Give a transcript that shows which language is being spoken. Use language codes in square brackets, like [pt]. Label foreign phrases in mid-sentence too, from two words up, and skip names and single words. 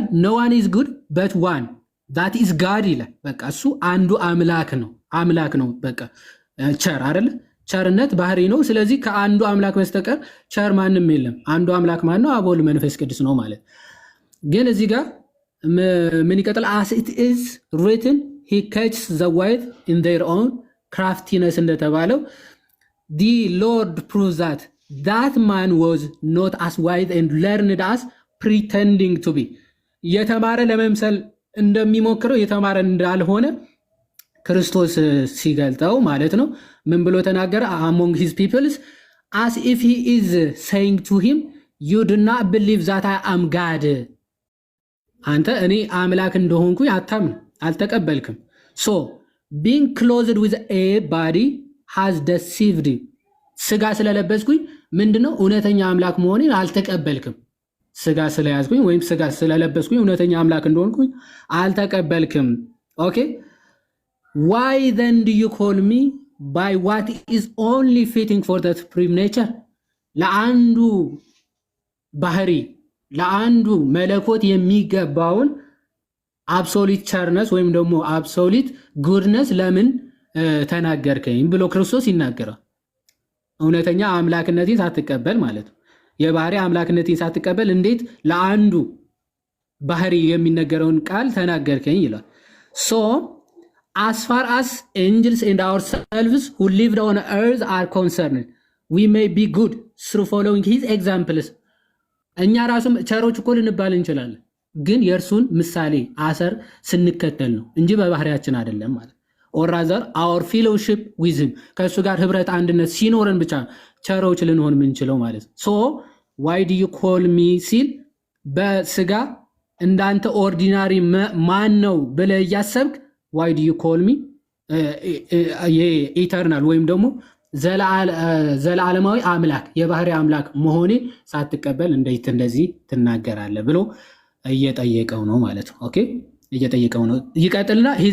[en] no one is good but one that is God [am] ይላል። በቃ እሱ አንዱ አምላክ ነው። በቃ ቸር አይደለ? ቸርነት ባህሪ ነው። ስለዚህ ከአንዱ አምላክ በስተቀር ቸር ማንም የለም። አንዱ አምላክ ማን ነው? አብ ወልድ መንፈስ ቅዱስ ነው ማለት። ግን እዚህ ጋር ምን ይቀጥል? [en] as it is written he catches the wise in their own craftiness እንደተባለው the Lord proves that man was not as wise and learned as pretending to be [am] የተማረ ለመምሰል እንደሚሞክረው የተማረ እንዳልሆነ ክርስቶስ ሲገልጠው ማለት ነው። ምን ብሎ ተናገረ? [en] among his peoples as if he is saying to him you do not believe that I am God [am] አንተ እኔ አምላክ እንደሆንኩ አልተቀበልክም። [en] so being clothed with a body has deceived [am] ስጋ ስለለበስኩኝ ምንድነው እውነተኛ አምላክ መሆኔን አልተቀበልክም። ስጋ ስለያዝኩኝ ወይም ስጋ ስለለበስኩኝ እውነተኛ አምላክ እንደሆንኩኝ አልተቀበልክም። ኦኬ [en] why then do you call me by what is only fitting for the supreme nature [am] ለአንዱ ባህሪ ለአንዱ መለኮት የሚገባውን አብሶሊት ቸርነስ ወይም ደግሞ [en] absolute goodness [am] ለምን ተናገርከኝ ብሎ ክርስቶስ ይናገራል። እውነተኛ አምላክነቴን ሳትቀበል ማለት ነው። የባህሪ አምላክነቴን ሳትቀበል እንዴት ለአንዱ ባህሪ የሚነገረውን ቃል ተናገርከኝ ይላል። ሶ [en] as far as angels and ourselves who lived on earth are concerned, we may be good through following his examples. [am] እኛ ራሱም ቸሮች እኮ ልንባል እንችላለን፣ ግን የእርሱን ምሳሌ አሰር ስንከተል ነው እንጂ በባህሪያችን አይደለም ማለት። [en] or rather our fellowship with him፣ [am] ከእሱ ጋር ህብረት አንድነት ሲኖረን ብቻ ቸሮች ልንሆን የምንችለው ማለት ነው። [en] so why do you call me [am] ሲል በስጋ እንዳንተ [en] ordinary man [am] ነው ብለህ እያሰብክ [en] why do you call me [am] ኢተርናል ወይም ደግሞ ዘላለማዊ አምላክ የባህሪ አምላክ መሆኔ ሳትቀበል እንዴት እንደዚህ ትናገራለህ ብሎ እየጠየቀው ነው ማለት ነው። ኦኬ እየጠየቀው ነው። ይቀጥልና his